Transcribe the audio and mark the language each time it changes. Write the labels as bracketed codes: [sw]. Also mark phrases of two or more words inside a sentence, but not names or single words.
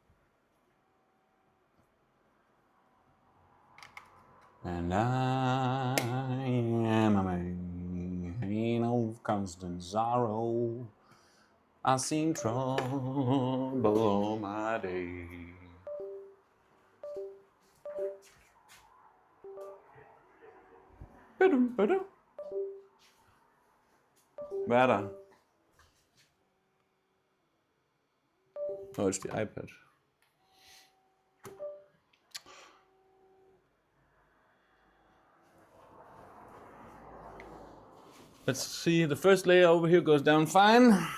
[en] And I am a man of constant sorrow. I seen trouble all my day. [da] Hvad er der? [en] Oh, it's the iPad. Let's see, the first layer over here goes down fine.